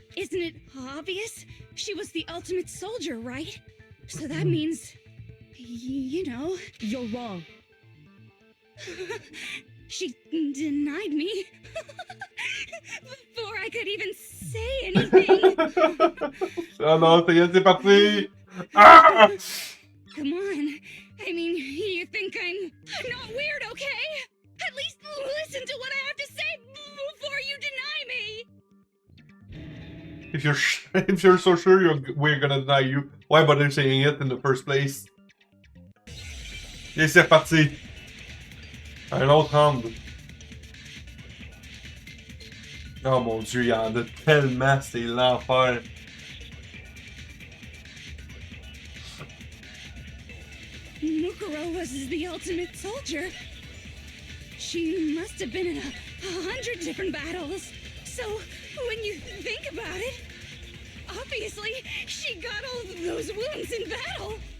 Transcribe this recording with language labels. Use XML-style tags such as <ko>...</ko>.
<en>Isn't it obvious? She was the ultimate soldier, right? So that means, you know, You're wrong. she denied me before I could even say anything.</en> <fr>Oh non, ça y est, c'est parti! Ah!</fr> <en>Come on. I mean, you think I'm not weird, okay? At least listen to what I have to say before you deny me. If you're so sure we're gonna deny you, why bother saying it in the first place?</en> <fr>Et c'est reparti! Un autre round. Oh mon dieu, il y en a tellement, c'est l'enfer.</fr> <en>Mukuro was the ultimate soldier. She must have been in 100 different battles. So, when you think about it, obviously, she got all those wounds in battle.</en>